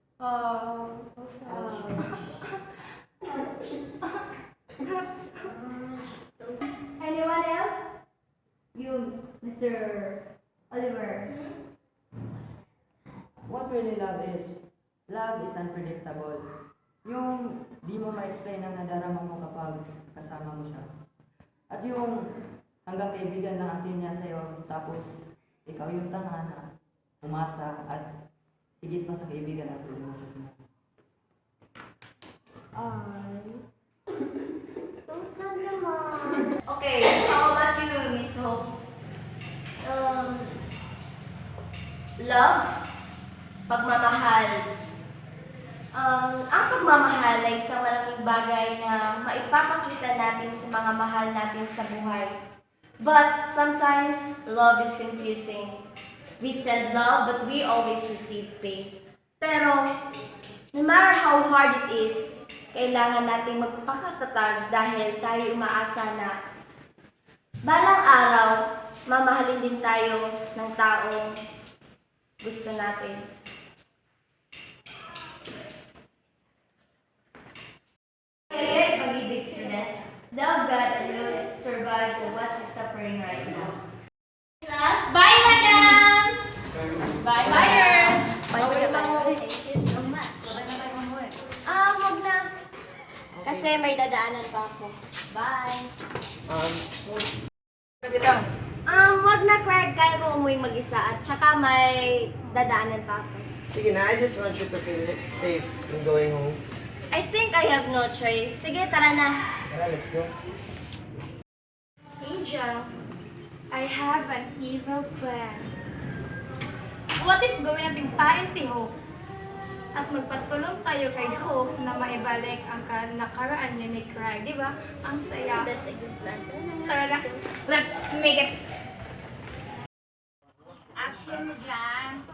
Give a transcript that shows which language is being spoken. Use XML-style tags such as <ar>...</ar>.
<en>Oh, so sad. Anyone else? You, Mr. Oliver. What really love is unpredictable.</en> <tl>Yung di mo ma-explain ang nadarama mo kapag kasama mo siya. At yung hanggang kaibigan lang ang tingin niya sa'yo, tapos ikaw yung tanga na umasa at higit pa sa kaibigan at lumusot mo.</tl> <en>So sad naman. Okay, how about you, Miss Hope?</en> <tl>Love, pagmamahal. Ang pagmamahal ay isang malaking bagay na maipapakita natin sa mga mahal natin sa buhay.</tl> <en>But sometimes, love is confusing. We said love, but we always receive pain.</en> <tl>Pero,</tl> <en>no matter how hard it is,</en> <tl>kailangan nating magpakatatag dahil tayo umaasa na balang araw, mamahalin din tayo ng taong gusto natin. Kaya pag-ibig</tl> <en>students, love God and will survive to what you're suffering right now. Bye, madam! Bye, buyers! Thank you so much.</en> <tl>Wag na. Kasi may dadaanan pa ako.</tl> <en>Bye.</en> <tl>Kita. Wag na, Craig. Kaya ko umuwi mag-isa at saka may dadaanan pa ako. Sige na,</tl> <en>I just want you to feel safe in going home. I think I have no choice.</en> <tl>Sige, tara na. Tara,</tl> <en>let's go. Angel, I have an evil plan. What if</en> <tl>gawin natin pain si Hope? At magpatulong tayo kay Hope na maibalik ang nakaraan niya ni Craig, di ba? Ang saya.</tl> <en>That's a good plan.</en> <tl>Tara na.</tl> <en>Let's make it.</en> <tl>Action dyan!</tl>